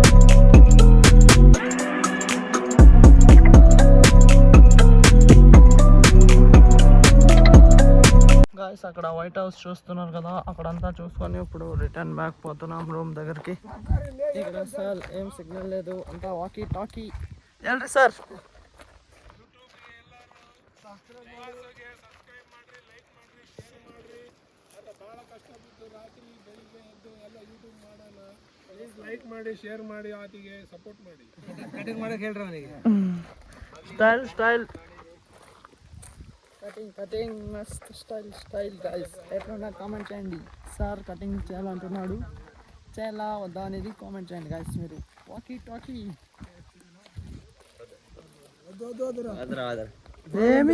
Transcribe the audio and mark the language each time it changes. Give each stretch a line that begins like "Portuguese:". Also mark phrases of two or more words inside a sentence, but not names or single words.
Telugu: గాయస్ అక్కడ వైట్ హౌస్ చూస్తున్నారు కదా, అక్కడంతా చూసుకొని ఇప్పుడు
English: return back
Telugu: పోతున్నాం రూమ్ దగ్గరికి. ఇక్కడ సార్ ఏం సిగ్నల్ లేదు, అంతా
English: walkie talkie.
Telugu: ఎల్రి సార్
Kannada: ಲೈಕ್ ಮಾಡಿ ಶೇರ್ ಮಾಡಿ ಆತಿಗೆ ಸಪೋರ್ಟ್ ಮಾಡಿ ಕಟಿಂಗ್ ಮಾಡಕ್ಕೆ ಹೇಳ್ರಿ ಅವನಿಗೆ.
English: style cutting
Telugu: మస్త్
English: style guys.
Telugu: ఎట్లా కామెంట్ చేయండి. సార్ కటింగ్ చేయాలంటున్నాడు, చేయాలా వద్దా అనేది కామెంట్ చేయండి గైస్. మీరు
English: walkie talkie
Telugu: ఏమి